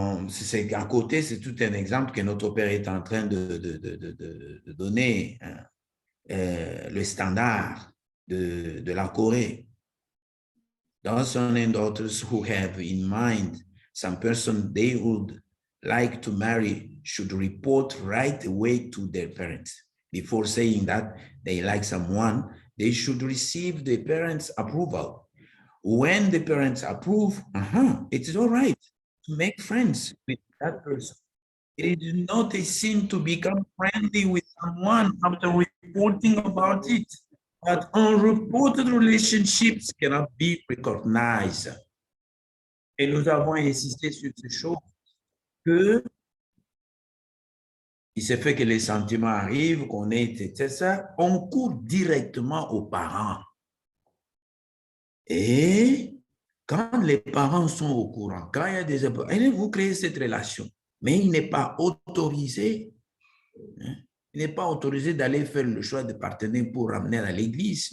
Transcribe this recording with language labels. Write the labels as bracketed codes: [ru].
[fr] C'est à côté, c'est tout un exemple que notre Père est en train de donner, hein, le standard de la Corée. [en] There are sons and daughters who have in mind some person they would like to marry should report right away to their parents. Before saying that they like someone, they should receive the parents' approval. When the parents approve, it is all right to make friends with that person. It is not a sin to become friendly with someone after reporting about it, but unreported relationships cannot be recognized. [fr] Et nous avons insisté sur ces choses que il se fait que les sentiments arrivent, qu'on est ça, on court directement aux parents. Et quand les parents sont au courant, quand il y a des épreuves, vous créez cette relation, mais il n'est pas autorisé, il n'est pas autorisé d'aller faire le choix de partenaire pour ramener à l'église.